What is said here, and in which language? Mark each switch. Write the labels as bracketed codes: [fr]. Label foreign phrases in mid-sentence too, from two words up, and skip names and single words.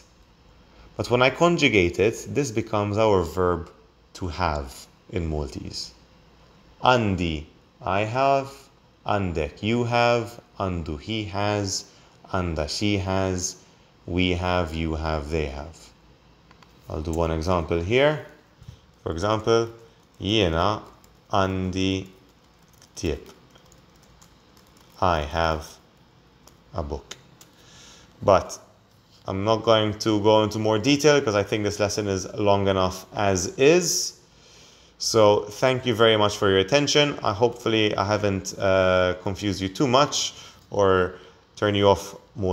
[en] But when I conjugate it, this becomes our verb to have in Maltese. Andi, I have. Andek, you have. Andu, he has. Anda, she has. We have, you have, they have. I'll do one example here. For example, [mt] jiena andi ktieb. [en] I have a book. But I'm not going to go into more detail because I think this lesson is long enough as is. So thank you very much for your attention. Hopefully I haven't confused you too much or turned you off Maltese.